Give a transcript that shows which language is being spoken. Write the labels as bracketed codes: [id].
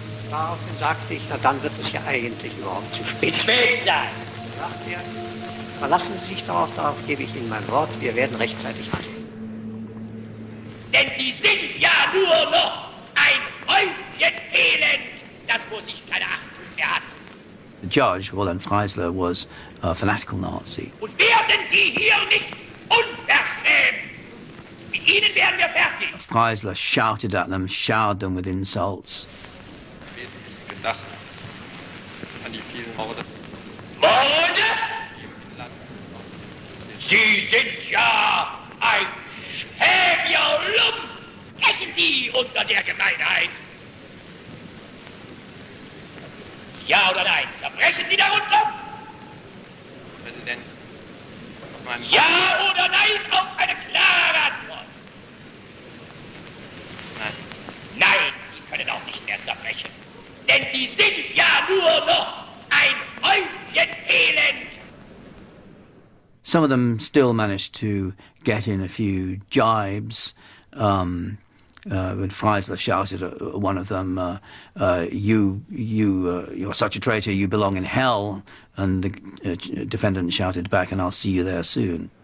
[de] Daraufhin sagte ich, na dann wird es ja eigentlich überhaupt zu spät sein. Sagte er, verlassen Sie sich darauf gebe ich Ihnen mein Wort, wir werden rechtzeitig handeln. Denn die sind ja nur noch ein Häufchen Elend, das vor sich keine Achtung mehr hat. [en] The judge, Roland Freisler, was a fanatical Nazi. [de] Und werden Sie hier nicht unverschämt! Mit Ihnen werden wir fertig! [en] Freisler shouted at them, showered them with insults. [de] Gedacht an die vielen Morde. Morde? Sie sind ja ein schäbiger Lump! Brechen Sie unter der Gemeinheit! Ja oder nein? Zerbrechen Sie darunter? Präsident. Ja oder nein auf eine klare Antwort? Nein. Nein, Sie können auch nicht mehr zerbrechen. Denn Sie sind ja nur noch ein Häufchen Elend. [en] Some of them still managed to get in a few jibes. When Freisler shouted at one of them, you're such a traitor, you belong in hell. And the defendant shouted back, and I'll see you there soon.